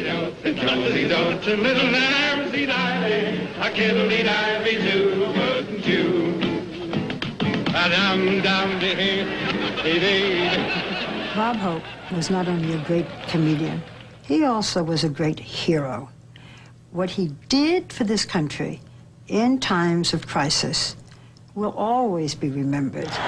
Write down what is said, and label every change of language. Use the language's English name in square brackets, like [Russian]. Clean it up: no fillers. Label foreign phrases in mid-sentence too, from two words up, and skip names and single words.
[English] Don't little armsy divey, a kiddly divey too, wouldn't you? A dum dum dee dee. Bob Hope was not only a great comedian, he also was a great hero. What he did for this country in times of crisis will always be remembered.